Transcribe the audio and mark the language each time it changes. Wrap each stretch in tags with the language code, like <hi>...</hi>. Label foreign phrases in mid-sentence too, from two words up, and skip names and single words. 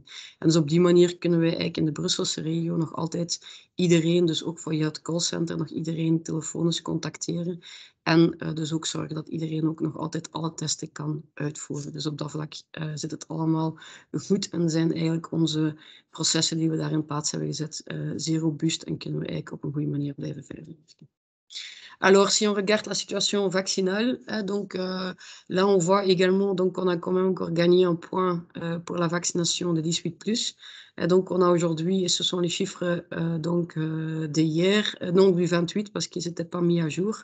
<nl>En dus op die manier kunnen wij eigenlijk in de Brusselse regio nog altijd iedereen, dus ook via het callcenter, nog iedereen telefonisch contacteren. En dus ook zorgen dat iedereen ook nog altijd alle testen kan uitvoeren. Dus op dat vlak zit het allemaal goed en zijn eigenlijk onze processen die we daar in plaats hebben gezet zeer robuust en kunnen we eigenlijk op een goede manier blijven verder werken.</nl> <fr>Alors, si on regarde la situation vaccinale, donc là, on voit également, donc on a quand même encore gagné un point pour la vaccination de 18+. Donc, on a aujourd'hui, et ce sont les chiffres donc d'hier, non du 28 parce qu'ils n'étaient pas mis à jour.</fr>